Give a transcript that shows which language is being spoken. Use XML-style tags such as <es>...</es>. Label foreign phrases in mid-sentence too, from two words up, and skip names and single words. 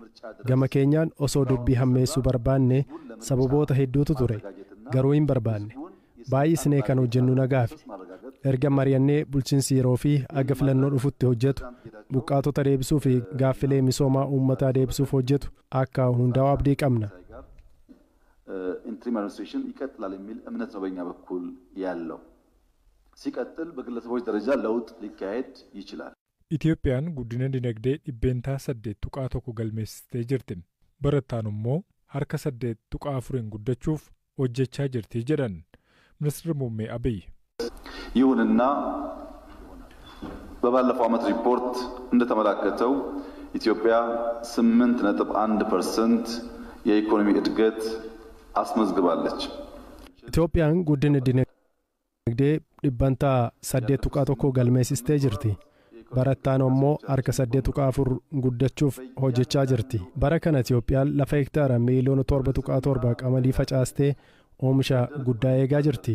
<om>Gama keenyaan osoo dubbii hammeessuu barbaanne sababoota hedduutu ture. Garuu hin barbaanne. Baay'isnee kan hojjennu nagaafi. Erga mari'annee bulchiinsi yeroo fi aga filannoo dhufutti hojjetu buqqaatota deebisuu fi gaaffilee misoomaa uummataa deebisuuf hojjetu akka hundaa'u abdii qabna.</om> <am>ኢንትሪም አድሚኒስትሬሽን ይቀጥላል የሚል እምነት ነው በእኛ በኩል ያለው። ሲቀጥል በግለሰቦች ደረጃ ለውጥ ሊካሄድ ይችላል።</am> <om>Itoophiyaan guddina dinagdee dhibbeentaa 8.1 galmeessitee jirti. Barattaan immoo harka 8.4 guddachuuf hojjechaa jirti jedhan ministeerri muummee Abiy.</om> <am>ይሁንና በባለፈው ዓመት ሪፖርት እንደተመለከተው ኢትዮጵያ 8.1% የኢኮኖሚ እድገት አስመዝግባለች።</am> <om>Itoophiyaan guddina dinagdee dhibbantaa 8.1 galmeessitee jirti. Barattaan immoo harka 8.4 guddachuuf hojjechaa jirti. Bara kana Itoophiyaan lafa hektaara miiliyoona 7.7 qamadii facaastee oomisha guddaa eegaa jirti.</om>